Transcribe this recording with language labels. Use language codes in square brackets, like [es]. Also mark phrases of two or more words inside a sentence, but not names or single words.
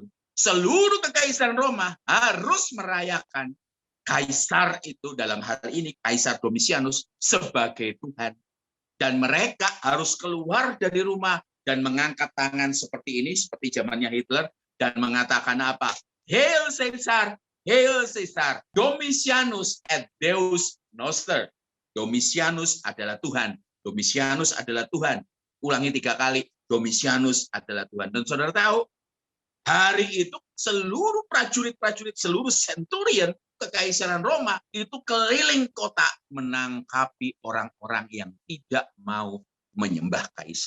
[id] Seluruh kekaisaran Roma harus merayakan kaisar itu, dalam hal ini Kaisar Domitianus, sebagai Tuhan. Dan mereka harus keluar dari rumah dan mengangkat tangan seperti ini, seperti zamannya Hitler, dan mengatakan apa? [en] Hail Caesar, Hail Caesar, [la] Domitianus et Deus Noster. [id] Domitianus adalah Tuhan, Domitianus adalah Tuhan. Ulangi 3 kali, Domitianus adalah Tuhan. Dan saudara tahu, hari itu seluruh prajurit-prajurit, seluruh centurion kekaisaran Roma itu keliling kota menangkapi orang-orang yang tidak mau menyembah kaisar.